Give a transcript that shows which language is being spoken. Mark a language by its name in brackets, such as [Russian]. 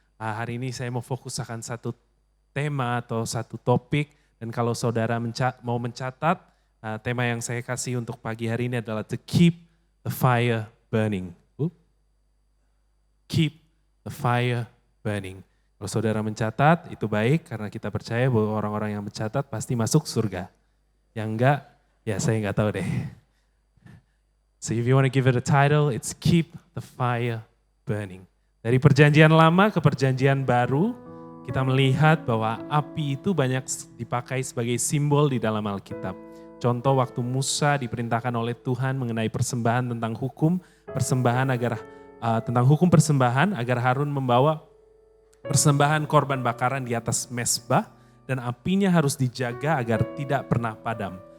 [Indonesian] Hari ini saya mau fokus akan satu tema atau satu topik dan kalau saudara mau mencatat, tema yang saya kasih untuk pagi hari ini adalah [English] to keep the fire burning. Keep the fire burning. [Indonesian] Kalau saudara mencatat itu baik karena kita percaya bahwa orang-orang yang mencatat pasti masuk surga. Yang enggak, ya saya enggak tahu deh. [English] So if you want to give it a title, it's Keep the Fire Burning. [Indonesian] Dari perjanjian lama ke perjanjian baru, kita melihat bahwa api itu banyak dipakai sebagai simbol di dalam Alkitab. Contoh waktu Musa diperintahkan oleh Tuhan mengenai persembahan tentang hukum persembahan agar Harun membawa persembahan korban bakaran di atas mezbah dan apinya harus dijaga agar tidak pernah padam.